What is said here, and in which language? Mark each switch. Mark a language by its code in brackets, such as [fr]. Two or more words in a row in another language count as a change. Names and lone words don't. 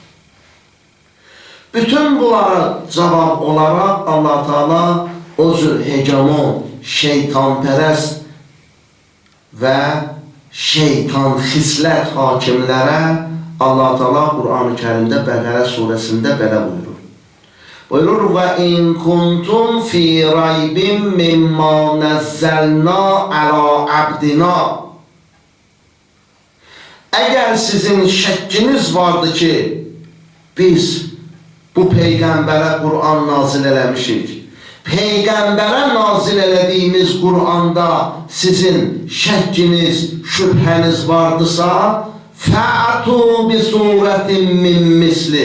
[az] Bütün bunlara cavab olaraq Allah Teala o cür hegemon, şeytanpərəst və şeytan xislət hakimlərə Allah Teala Qur'an-ı Kərimdə Bəqərə surəsində belə buyurur. Buyurur və [ar] إن كنتم في ريب مما نزلنا على عبدنا. [az] Əgər sizin şəkkiniz vardı ki, biz bu Peyğəmbərə Qur'an nazil eləmişik. Peyğəmbərə nazil elədiyimiz Qur'anda sizin şəkkiniz, şübhəniz vardısa, [ar] فأتوا بسورة من مثل.